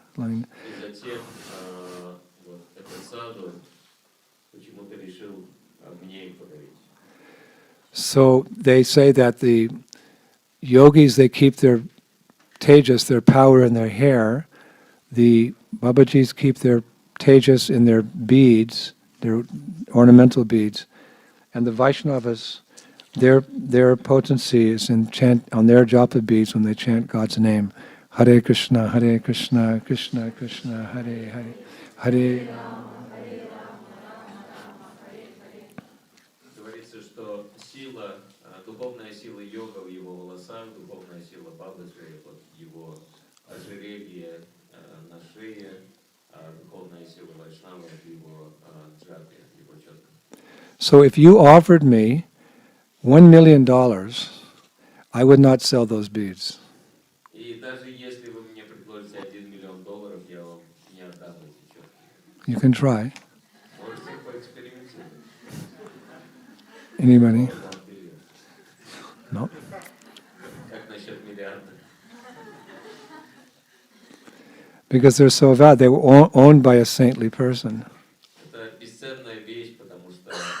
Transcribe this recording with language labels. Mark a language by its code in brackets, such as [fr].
[ru] И затем вот этот саду почему-то решил мне их подарить. [en] So they say that the yogis, they keep their tejas, their power in their hair. The Babajis keep their tejas in their beads, their ornamental beads. And the Vaishnavas, their potency is in chant on their japa beads when they chant God's name. Hare Krishna, Krishna Krishna, Hare Hare, Hare [ru] Говорится, что сила, духовная сила йога в его волосах, духовная сила Бабаджи, вот его ожерелье на шее, духовная сила Вайшнава в его джапе, его четках. [en] So if you offered me $1 million, I would not sell those beads. [ru] И даже если вы мне предложите $1 миллион, я вам не отдам эти четки. [en] You can try. [ru] Можете поэкспериментировать. [en] Anybody? No. [ru] Как насчет миллиарда? [en] Because they're so valuable. They were owned by a saintly person. [ru] Это бесценная вещь, потому что